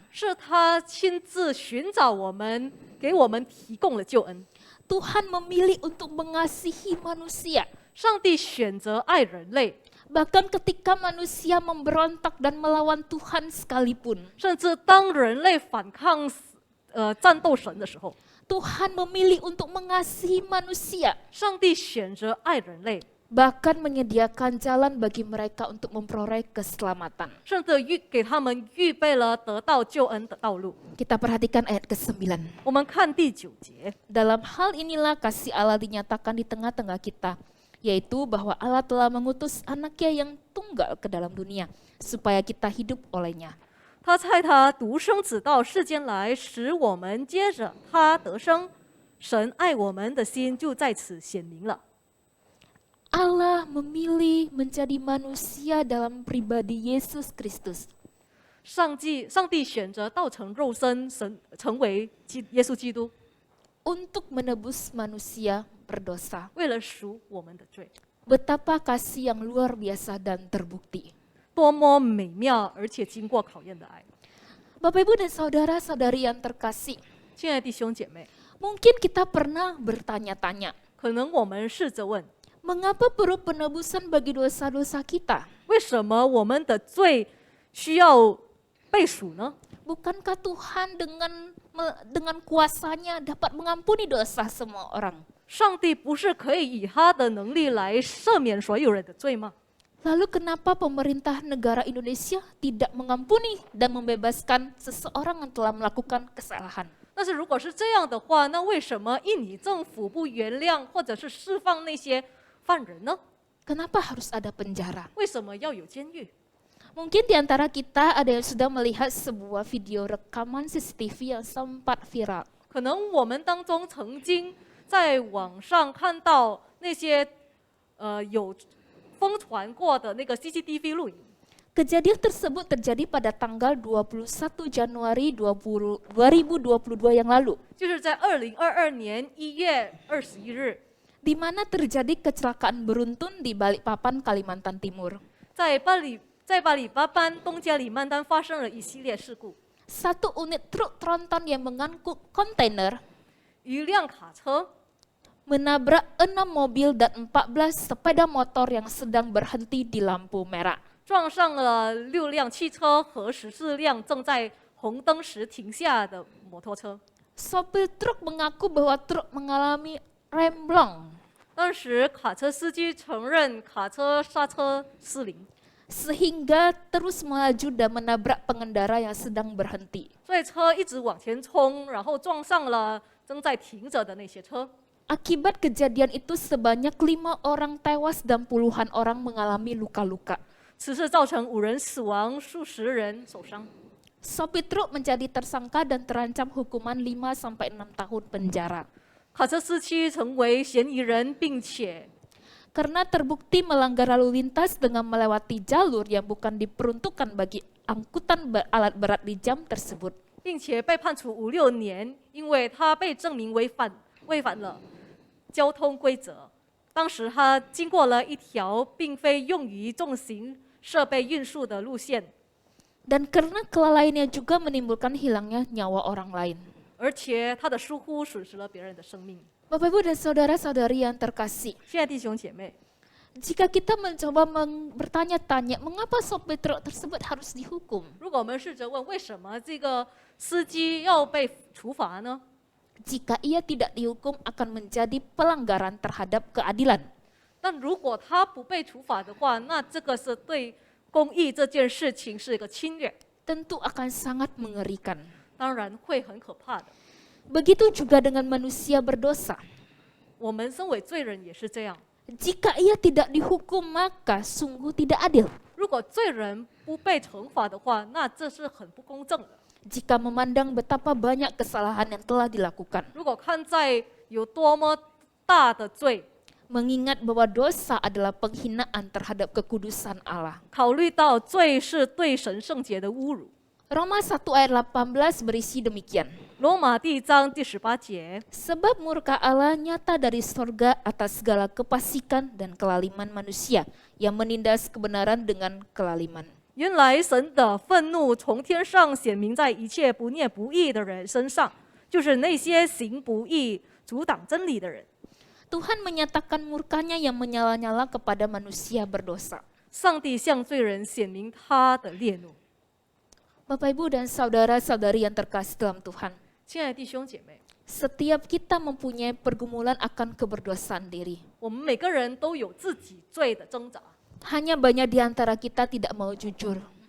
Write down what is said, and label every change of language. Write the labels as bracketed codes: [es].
[zh] 是他亲自寻找我们，给我们提供了救恩。 [id] Tuhan memilih untuk mengasihi manusia. [zh] 上帝选择爱人类， [id] Bahkan ketika manusia memberontak dan melawan Tuhan sekalipun. [zh] 甚至当人类反抗战斗神的时候， [id] Tuhan memilih untuk mengasihi manusia. [zh] 上帝选择爱人类， [id] Bahkan menyediakan jalan bagi mereka untuk memperoleh keselamatan. [zh] 甚至给他们预备了得到救恩的道路。 [id] Kita perhatikan ayat ke-9. [zh] 我们看第9节， [id] Dalam hal inilah kasih Allah dinyatakan di tengah-tengah kita, yaitu bahwa Allah telah mengutus anaknya yang tunggal ke dalam dunia, supaya kita hidup olehnya. [zh] 他差他独生子到世间来，使我们接着他得生。神爱我们的心就在此显明了。 [id] Allah memilih menjadi manusia dalam pribadi Yesus Kristus. [zh] 上帝选择道成肉身，成为耶稣基督， [id] Untuk menebus manusia berdosa. [zh] 为了赎我们的罪。 [id] Betapa kasih yang luar biasa dan terbukti. [zh] 多么美妙而且经过考验的爱！ [id] Bapak Ibu dan saudara-saudari yang terkasih, [zh] 亲爱的弟兄姐妹， [id] mungkin kita pernah bertanya-tanya, [zh] 可能我们试着问： [id] mengapa perlu penebusan bagi dosa-dosa kita? [zh] 为什么我们的罪需要被赎呢？ [id] Bukankah Tuhan dengan kuasanya dapat mengampuni dosa semua orang? [zh] 上帝不是可以以他的能力来赦免所有人的罪吗？ [id] Lalu kenapa pemerintah negara Indonesia tidak mengampuni dan membebaskan seseorang yang telah melakukan kesalahan? [zh] 但是如果是这样的话，那为什么印尼政府不原谅或者是释放那些犯人呢？ [id] Kenapa harus ada penjara? [zh] 为什么要有监狱？ [id] Mungkin di antara kita ada yang sudah melihat sebuah video rekaman CCTV yang sempat viral. [zh] 可能我们当中曾经在网上看到那些有疯传过的那个 CCTV 录影。 [id] Kejadian tersebut terjadi pada tanggal 21 Januari 2022 yang lalu, [zh] 就是在2022年1月21日， [id] di mana terjadi kecelakaan beruntun di Balikpapan, Kalimantan Timur. [zh] 在巴里巴班东加里曼丹发生了一系列事故。 [id] Satu unit truk tronton yang mengangkut kontainer [zh] 一辆卡车 [id] menabrak 6 mobil dan 14 sepeda motor yang sedang berhenti di lampu merah. [zh] 撞上了6辆汽车和14辆正在红灯时停下的摩托车。 [id] Sopir truk mengaku bahwa truk mengalami remblong, [zh] 当时卡车司机承认卡车刹车失灵， [id] sehingga terus melaju dan menabrak pengendara yang sedang berhenti. [zh] 所以车一直往前冲，然后撞上了正在停着的那些车。 [id] Akibat kejadian itu sebanyak 5 orang tewas dan puluhan orang mengalami luka-luka. [zh] 此事造成5人死亡，数十人受伤。 [id] Sopir truk menjadi tersangka dan terancam hukuman 5-6 tahun penjara. [zh] 卡车司机成为嫌疑人，并且 [id] Karena terbukti melanggar lalu lintas dengan melewati jalur yang bukan diperuntukkan bagi angkutan alat berat di jam tersebut. [zh] 并且被判处5、6年，因为他被证明违反了交通规则。当时他经过了一条并非用于重型设备运输的路线， [id] Dan karena kelalaiannya juga menimbulkan hilangnya nyawa orang lain. [zh] 而且他的疏忽损失了别人的生命。 [id] Bapak Ibu dan saudara-saudari yang terkasih, [zh] 亲爱的弟兄姐妹， [id] jika kita mencoba bertanya-tanya mengapa sopir truk tersebut harus dihukum, [zh] 如果我们试着问为什么这个司机要被处罚呢？ [id] jika ia tidak dihukum akan menjadi pelanggaran terhadap keadilan. [zh] 但如果他不被处罚的话，那这个是对公义这件事情是一个侵略， [id] Tentu akan sangat mengerikan. [zh] 当然会很可怕的。 [id] Begitu juga dengan manusia berdosa. [zh] 我们身为罪人也是这样， [id] Jika ia tidak dihukum maka sungguh tidak adil. [zh] 如果罪人不被惩罚的话，那这是很不公正的。 [id] Jika memandang betapa banyak kesalahan yang telah dilakukan, [zh] 如果看在有多么大的罪， [id] mengingat bahwa dosa adalah penghinaan terhadap kekudusan Allah. [zh] 考虑到罪是对神圣洁的侮辱， [id] Roma 1 ayat 18 berisi demikian. [zh] 罗马第一章第18节， [id] Sebab murka Allah nyata dari sorga atas segala kepasikan dan kelaliman manusia yang menindas kebenaran dengan kelaliman. [zh] 原来神的愤怒从天上显明在一切不念不义的人身上，就是那些行不义、阻挡真理的人。 [id] Tuhan menyatakan murkanya yang menyala-nyala kepada manusia berdosa. [zh] 上帝向罪人显明他的烈怒。 [id] Bapak Ibu dan saudara-saudari yang terkasih dalam Tuhan, [zh] 亲爱的弟兄姐妹， [id] setiap kita mempunyai pergumulan akan keberdosaan diri. [zh] 我们每个人都有自己罪的挣扎， [id] Hanya banyak di antara kita tidak mau jujur